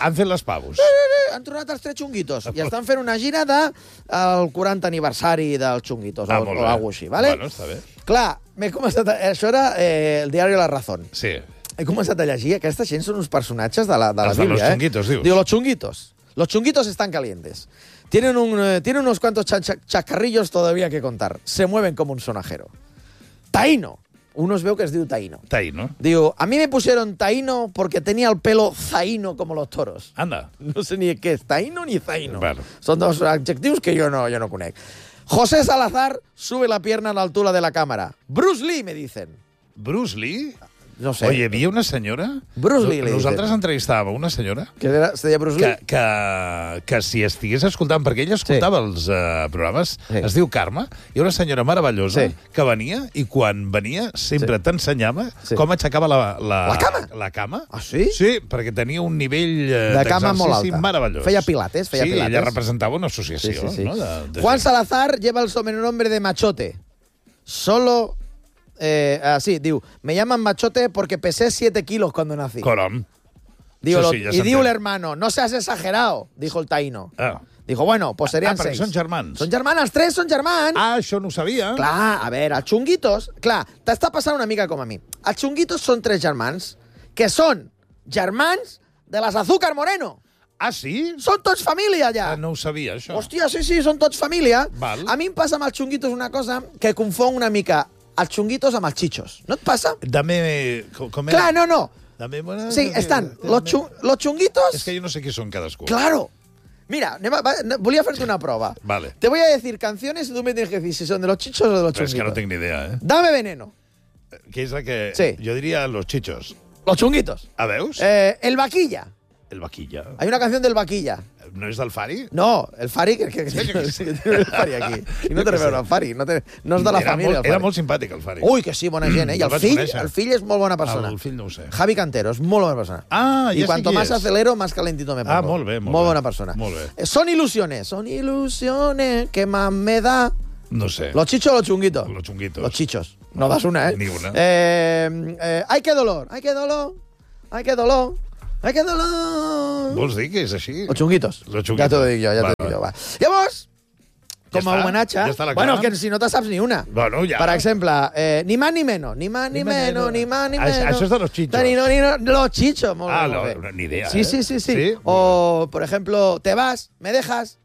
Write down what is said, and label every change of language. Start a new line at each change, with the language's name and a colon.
Catalan: Han fet les pavos. Han tornat els tres chunguitos i estan fent una gira del 40 aniversari dels chunguitos. Ah, molt bé. O algo així, ¿vale? Bueno, està bé. Clar, m'he començat a... Això era el diari La Razón. Sí. He començat a llegir. Aquesta gent són uns personatges de la Bíblia, los chunguitos, eh? Dius. Diu, los chunguitos.
Spanish: Los chunguitos están calientes. Tienen unos cuantos chacarrillos todavía que contar. Se mueven como un sonajero.
Catalan: Taíno. Uno es veu que es diu Taíno. Taíno.
Spanish: Diu, a mí me pusieron Taíno porque tenía el pelo zaíno como los toros. Anda. No sé ni qué es Taíno ni zaíno. Bueno.
Catalan: Son dos adjectius que yo no conec.
Spanish: José Salazar sube la pierna a la altura de la cámara. Bruce Lee, me dicen. ¿Bruce Lee? No sé.
Catalan: Oye, vi una senyora... Bruce Lee, nosaltres entrevistàvem una senyora... Que era, se deia Bruce Lee? Que si estigués escoltant, perquè ella escoltava els programes, es diu Carme, i una senyora meravellosa que venia, i quan venia sempre t'ensenyava com aixecava la cama. La cama. Ah, sí? Sí, perquè tenia un nivell de cama molt alta. Meravellós. Feia pilates, feia pilates. Sí, ella representava una associació. Sí, sí, sí. No?
Spanish: Juan Salazar lleva el sobrenombre de Machote. Solo... sí, diu, me llaman Machote porque pesé 7 kilos cuando nací. Colom.
Catalan: Diu, sí, ja, i diu
Spanish: l'hermano, no seas exagerado, dijo el Taíno. Ah. Dijo, bueno, pues serían 6.
Catalan: Ah, perquè són germans. Són germans, els tres són germans. Ah, això no ho sabia. Clar, a veure, els chunguitos, clar, t'està passant una mica com a mi. Els chunguitos són tres germans que són germans de les Azúcar Moreno. Ah, sí? Són tots família, ja. No ho sabia, això. Hòstia, sí, sí, són tots família. Val. A mi em passa amb els chunguitos una cosa que confon una mica... Els chunguitos amb els xitxos. No et passa?
Spanish: Dame...
Catalan: Clar, no.
Spanish: Dame buena...
Catalan: Sí, estan. Los chunguitos... És que jo no sé qui són cadascú. Claro. Mira, volia fer-te una prova. Vale.
Spanish: Te voy a decir canciones y tú me tienes que decir si son de los chichos o de los chunguitos.
Catalan: Però és que no tinc ni idea, eh?
Spanish: Dame Veneno.
Catalan: Que és la que... Sí. Jo diria los chichos. Los chunguitos. A veus? El Vaquilla. El Vaquilla.
Spanish: Hay una canción del Vaquilla. ¿No es del Fari? No, el Fari... que sí, no, el Fari aquí.
Catalan: I no té a veure el Fari, no és de la família. Era molt simpàtic, el Fari. Ui, que sí, bona gent, eh? I el fill és molt bona persona. El fill no ho sé. Javi Cantero, és molt bona persona. Ah, ja sé qui és.
Spanish: I cuanto más acelero, más calentito me pongo.
Catalan: Ah, molt bé, molt bé. Molt bona persona. Molt bé.
Spanish: Son ilusiones. Son ilusiones que más me da... No sé. ¿Los chichos o los chunguitos? Los chunguitos. Los chichos. No das una, ¿eh? Ni una. Ay, qué dolor. Ay, qué dolor. Ay, qué dolor. Ay, qué dolor.
Catalan: Vols dir que és així? Los chunguitos. Los chunguitos. Ja t'ho dic jo, ja t'ho dic jo. Va. Llavors, com a homenatge... Ja està la cara. Bueno, que si no te saps ni una. Bueno, ja. Per exemple,
Spanish: ni más ni menos. Ni más ni menos, ni más ni menos.
Catalan: Això és de los chichos. Los chichos, molt bé. Ah, no, ni idea, eh? Sí, sí, sí, sí.
Spanish: O, por ejemplo, te vas, me dejas.